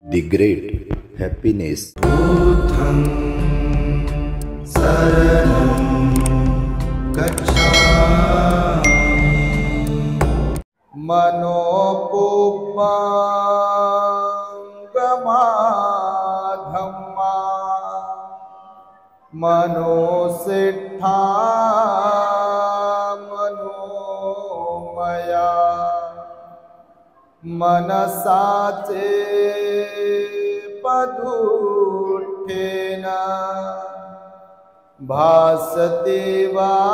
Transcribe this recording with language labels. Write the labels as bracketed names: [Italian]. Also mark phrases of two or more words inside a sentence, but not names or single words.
[English] The great happiness. [Pali] बुद्धं शरणं गच्छामि मनोपुब्बंगमाधम्मा मनोसिद्धा मनोमया मनसाचे पदुठेन भासते वा